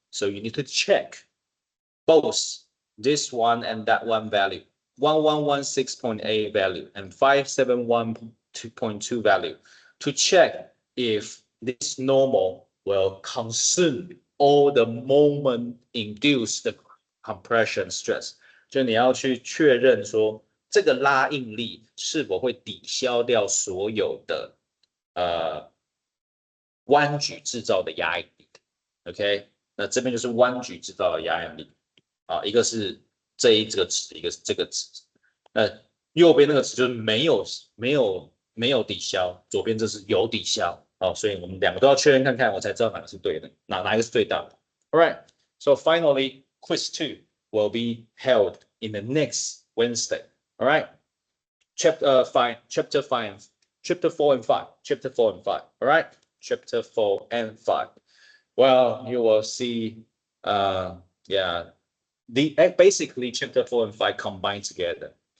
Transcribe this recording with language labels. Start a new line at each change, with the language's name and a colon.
English: So you need to check both this one and that one value, 1116.8 value and 571.2 value, to check if this normal will consume all the moment induced compression stress.
Chinese: 就你要去确认说这个拉应力是否会抵消掉所有的弯举制造的压应力。 OK， 那这边就是弯举制造的压应力啊，一个是这个值，一个是这个值。那右边那个值就是没有抵消，左边这是有抵消。哦，所以我们两个都要确认看看，我才知道哪个是对的，哪一个是最大的。
English: All right, so finally, quiz 2 will be held in the next Wednesday. All right, chapter 4 and 5. All right, chapter 4 and 5. Well, you will see, yeah, basically chapter 4 and 5 combined together.